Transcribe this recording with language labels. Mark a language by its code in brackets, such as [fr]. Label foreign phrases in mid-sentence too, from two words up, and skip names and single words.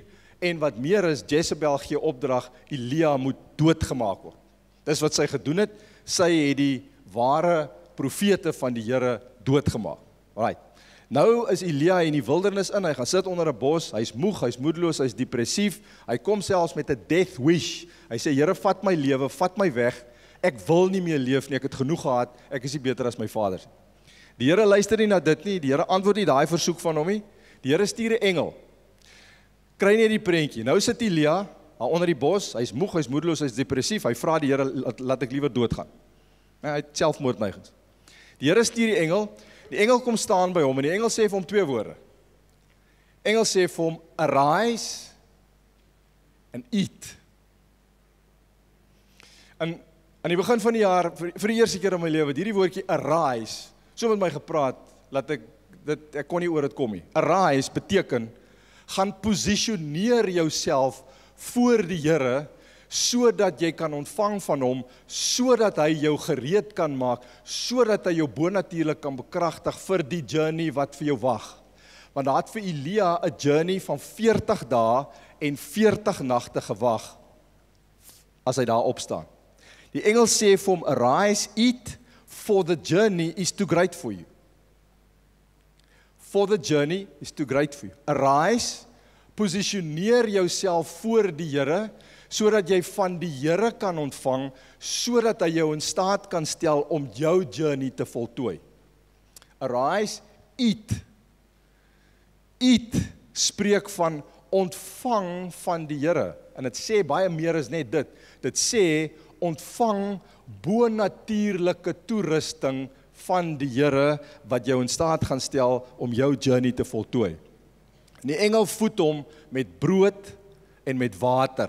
[af] En wat meer is, Jezebel gee opdrag, Elia moet doodgemaak word. Dis wat sy gedoen het. Sy het die ware profete van die Here doodgemaak. [en] Alright. [af] Nou is Elia in die wildernis in, hy gaan sit onder 'n bos, hy's moeg, hy's moedeloos, hy's depressief, hy kom selfs met 'n [en] death wish. [af] Hy sê, Here, vat my lewe, vat my weg, ek wil nie meer leef nie, ek het genoeg gehad, ek is nie beter as my vader. Die Here luister nie na dit nie, die Here antwoord nie daai versoek van hom nie, die Here stuur 'n engel. Kry nie die prentjie, nou sit Elia daar onder die bos, hy's moeg, hy's moedeloos, hy's depressief, hy vra die Here, laat ek liewer doodgaan. Hy het selfmoordneigings. Die Here stuur die engel kom staan by hom, en die engel sê vir hom 2 woorde. Engel sê vir hom, [en] arise and eat. [af] En aan die begin van die jaar, vir die eerste keer in my lewe, hierdie woordjie arise, so met my gepraat, laat ek kon nie oor dit kom nie. Arise beteken, gaan posisioneer jouself voor die Here, sodat jy kan ontvang van hom, sodat hy jou gereed kan maak, sodat hy jou bonatuurlik kan bekragtig vir die journey wat vir jou wag. Want daar het vir Elia 'n journey van 40 dae en 40 nagte gewag, as hy daar opstaan. Die engel sê vir hom, [en] arise, eat, for the journey is too great for you. For the journey is too great for you. Arise, [af] posisioneer jouself voor die Here, sodat jy van die Here kan ontvang, sodat hy jou in staat kan stel om jou journey te voltooi. [en] Arise, eat. [af] Eat spreek van ontvang van die Here. En dit sê baie meer as net dit. Dit sê ontvang bonatuurlike toerusting van die Here, wat jou in staat gaan stel om jou journey te voltooi. Die engel voed hom met brood en met water.